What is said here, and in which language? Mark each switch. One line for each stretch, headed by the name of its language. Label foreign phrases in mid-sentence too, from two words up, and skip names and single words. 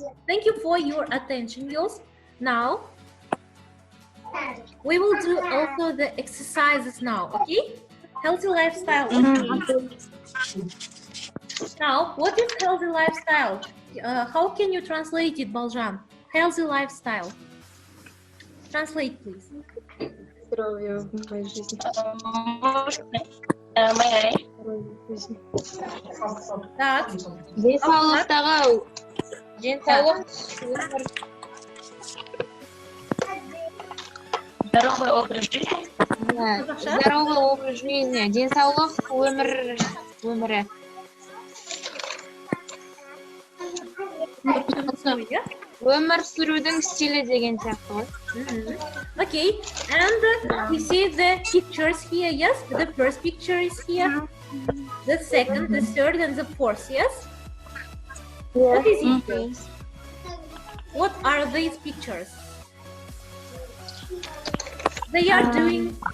English: thank you for your attention, girls. Now, we will do also the exercises now, okay? Healthy lifestyle. Now, what is healthy lifestyle? How can you translate it, Baljan? Healthy lifestyle. Translate, please.
Russian: Здоровье в моей жизни. Так. Здоровый образ жизни. Здоровый образ жизни.
Kazakh: Денсаулық өмірі. Өмір сүрудің стилі деген сияқты ғой.
English: Okay, and we see the pictures here, yes? The first picture is here. The second, the third, and the fourth, yes? What is it? What are these pictures? They are doing